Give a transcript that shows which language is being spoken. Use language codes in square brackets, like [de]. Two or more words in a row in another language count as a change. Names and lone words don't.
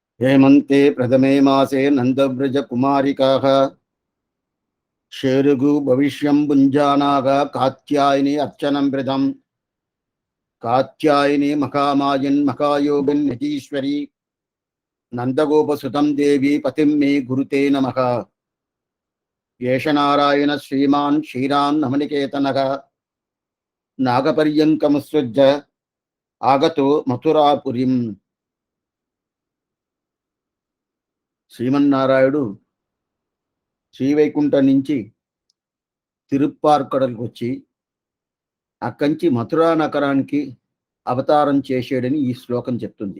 [sa] हेमन्ते प्रथमे मासे नन्दव्रजकुमारिकाः शेरुगु भविष्यं भुञ्जानाः कात्यायनी अर्चनं व्रतम् कात्यायनी महामायन् महायोगिन् यतीश्वरी नन्दगोपसुतं देवी पतिं मे गुरुते नमः। एष नारायण श्रीमान् श्रीरान् नमनिकेतनः नागपर्यङ्कमुत्सृज्य आगतो मथुरापुरीं। [te] శ్రీమన్నారాయణుడు శ్రీవైకుంఠం నుంచి తిరుప్పార్కడలకు వచ్చి అక్కంచి మథురా నగరానికి అవతారం చేశాడని ఈ శ్లోకం చెప్తుంది.